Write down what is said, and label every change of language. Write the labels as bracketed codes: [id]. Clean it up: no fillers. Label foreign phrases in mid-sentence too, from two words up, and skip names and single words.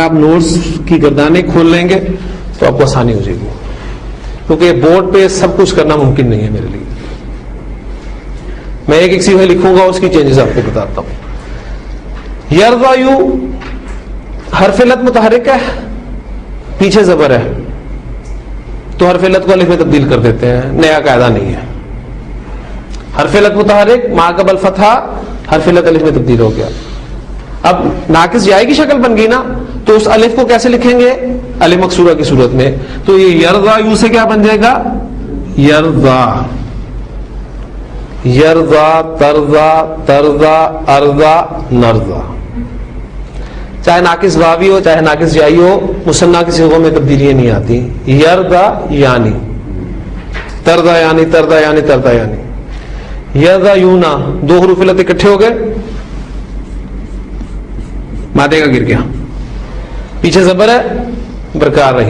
[ur] اگر آپ نوٹس کی گردانیں کھول لیں گے تو آپ کو آسانی ہو جائے گی، کیونکہ بورڈ پہ سب کچھ کرنا ممکن نہیں ہے میرے لیے. میں ایک سیکھے لکھوں گا، اس کی چینجز آپ کو بتاتا ہوں. یرضا یو حرف علت متحرک ہے، پیچھے زبر ہے، تو حرف علت کو الف میں تبدیل کر دیتے ہیں، نیا قاعدہ نہیں ہے. حرف علت متحرک ما قبل فتحہ، حرف علت الف میں تبدیل ہو گیا. اب ناقص جائے کی شکل بن گئی نا، تو اس الف کو کیسے لکھیں گے؟ الف مکسورہ کی صورت میں. تو یہ یرضا یو سے کیا بن جائے گا؟ یرضا. [ar] یرضا، ترضا، ترضا، ارضا، نرضا. [ur] چاہے ناقص واوی ہو چاہے ناقص جائی ہو، مثنی کی صیغوں میں تبدیلیاں نہیں آتی. [ar] یرضا یعنی، ترضا یعنی، ترضا یعنی، ترضا یعنی. یرضا یونا، [ur] دو حروف علت اکٹھے ہو گئے، مادے کا گر گیا، پیچھے زبر ہے برقرار رہی.